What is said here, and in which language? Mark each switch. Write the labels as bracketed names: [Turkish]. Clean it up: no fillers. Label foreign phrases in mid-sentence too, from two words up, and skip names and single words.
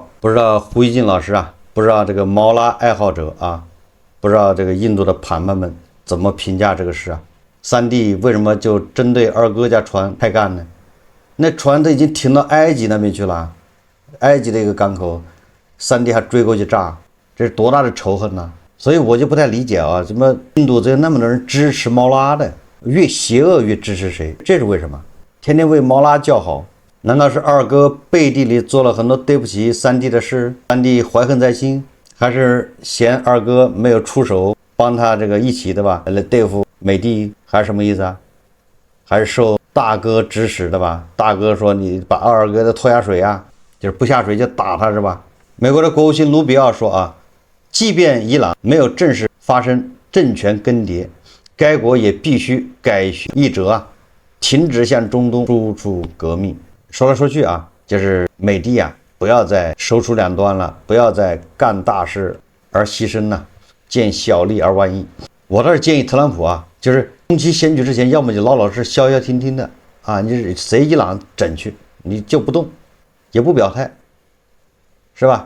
[Chinese] 不知道胡一金老師啊，不知道這個毛拉愛好者啊，不知道這個印度的盘盘們怎麼評價這個事啊？3弟為什麼就針對二哥家船開幹呢？那船都已經停到埃及那邊去了，埃及的一個港口，3弟還追過去炸。這是多大的仇恨呢？所以我就不太理解啊，怎麼印度这那麼多人支持毛拉的，越邪惡越支持誰？這是為什麼？天天為毛拉叫好，難道是二哥背地裡做了很多對不起3弟的事？3弟懷恨在心，還是嫌二哥沒有出手幫他這個一起的吧，來對付美帝，還是什麼意思啊？還是受大哥指使的吧？大哥說你把二哥的拖下水啊，就是不下水就打他是吧？美國的國務卿盧比奧說啊，即便伊朗沒有正式發生政權更迭，該國也必須改弦易轍啊，停止向中東輸出革命。說來說去啊，就是美帝啊，不要再手杵兩端了，不要再幹大事而犧牲了，見小利而忘義。我倒是建議特朗普啊，就是中期選舉之前，要麼就老老實消消停停的啊，你隨伊朗整去，你就不動，也不表態，是吧？